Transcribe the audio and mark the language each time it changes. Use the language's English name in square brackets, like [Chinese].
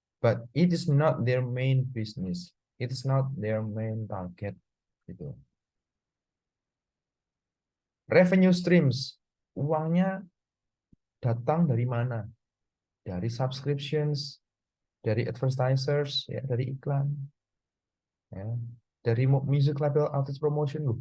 [English] But it is not their main business. It is not their main target. [Indonesian] Gitu. [English] Revenue streams. [Indonesian] Uangnya datang dari mana? Dari subscriptions, dari advertisers, ya, dari iklan. Ya. Dari [English] music label artist promotion [Indonesian] loh.